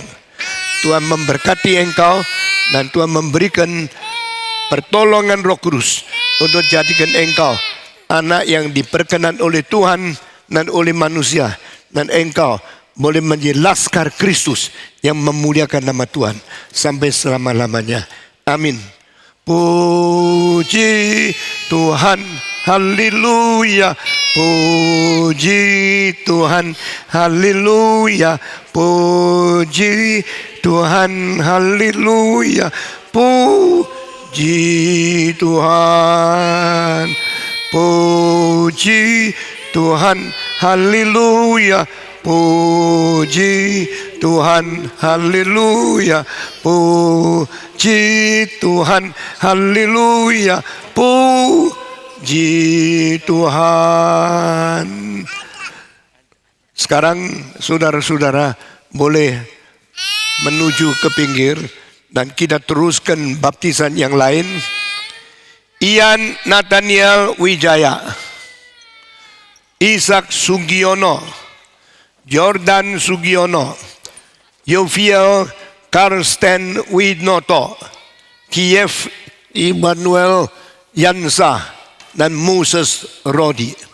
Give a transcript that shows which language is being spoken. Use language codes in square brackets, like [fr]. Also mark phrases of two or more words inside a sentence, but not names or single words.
[id] Tuhan memberkati engkau, dan Tuhan memberikan pertolongan Roh Kudus untuk jadikan engkau anak yang diperkenan oleh Tuhan dan oleh manusia, dan engkau boleh menjadi laskar Kristus yang memuliakan nama Tuhan sampai selama-lamanya. Amin. Puji Tuhan, haleluya. Puji Tuhan, haleluya. Puji Tuhan, haleluya. Puji Tuhan, puji Tuhan, haleluya. Puji Tuhan, haleluya. Puji Tuhan, haleluya. Puji Tuhan. Sekarang saudara-saudara boleh menuju ke pinggir dan kita teruskan baptisan yang lain. Ian Nathaniel Wijaya, Ishak Sugiono, Jordan Sugiono, Yofiel Karsten Widnoto, Kiev Immanuel Yansa, dan Moses Rodi.